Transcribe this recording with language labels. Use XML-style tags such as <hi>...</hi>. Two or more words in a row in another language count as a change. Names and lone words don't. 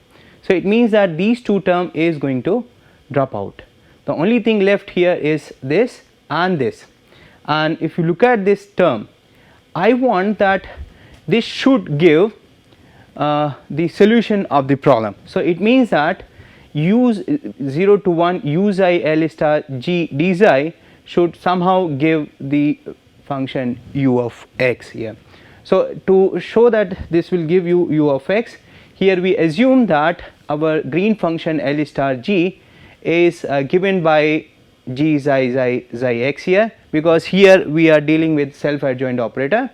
<en>So it means that these two term is going to drop out. The only thing left here is this and this, and if you look at this term, I want that this should give the solution of the problem. So it means that u 0 to 1 u xi L star g d xi should somehow give the function u of x here. So to show that this will give you u of x, here we assume that our green function L star g is given by g xi x here, because here we are dealing with self adjoint operator.</en>